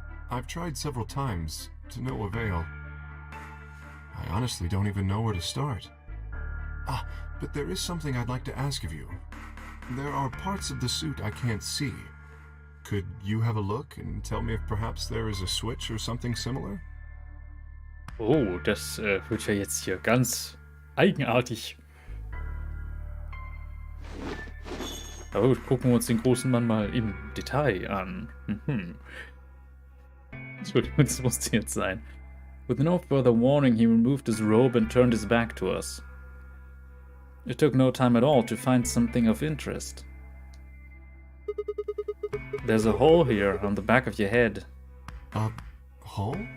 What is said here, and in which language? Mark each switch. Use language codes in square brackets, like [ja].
[en] I've tried several times, to no avail. I honestly don't even know where to start. Ah, but there is something I'd like to ask of you. There are parts of the suit I can't see. Could you have a look and tell me if perhaps there is a switch or something similar? [de] Oh, das wird ja jetzt hier ganz eigenartig. Aber gut, gucken wir uns den großen Mann mal im Detail an. Entschuldigung, das musste jetzt sein. [en] With no further warning, he removed his robe and turned his back to us. It took no time at all to find something of interest. There's a hole here on the back of your head. A hole?